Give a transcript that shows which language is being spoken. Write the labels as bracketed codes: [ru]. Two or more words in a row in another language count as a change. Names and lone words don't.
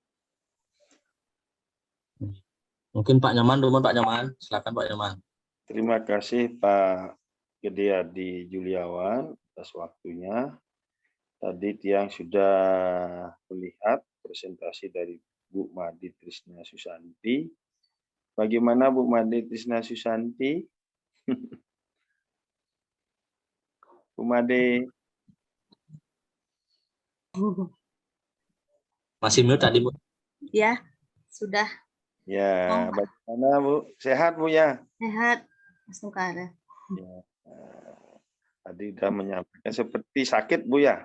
[id] Mungkin Pak Nyoman dulu, Pak Nyoman. Silakan Pak Nyoman. Terima kasih Pak Gede Adi Juliawan atas waktunya. Tadi Tiang sudah melihat presentasi dari Bu Made Trisna Susanti. Bagaimana Bu Made Trisna Susanti? Bu Made. Masih mute tadi Bu. Ya, sudah. Ya, bagaimana Bu? Sehat Bu ya? Sehat, Mas Nukara. Ya, tadi sudah menyampaikan seperti sakit Bu ya?